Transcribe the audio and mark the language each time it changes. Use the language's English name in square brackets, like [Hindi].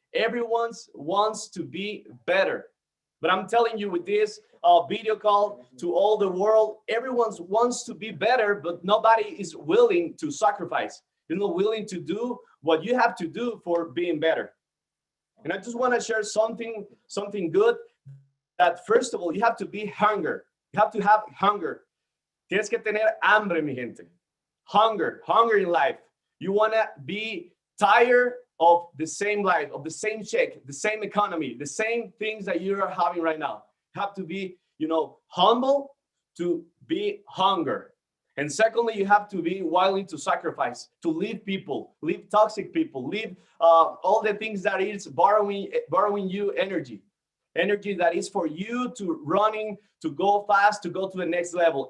[English] Everyone wants to be better. But I'm telling you, with this video call to all the world, everyone wants to be better, but nobody is willing to sacrifice. You're not willing to do what you have to do for being better. And I just want to share something good, that first of all, you have to be hunger. You have to have hunger. [Spanish] Tienes que tener hambre, mi gente. [English] Hunger in life. You want to be tired of the same life, of the same check, the same economy, the same things that you are having right now. You have to be, humble to be hunger. And secondly, you have to be willing to sacrifice, to leave people, leave toxic people, leave all the things that is borrowing you energy that is for you to running, to go fast, to go to the next level.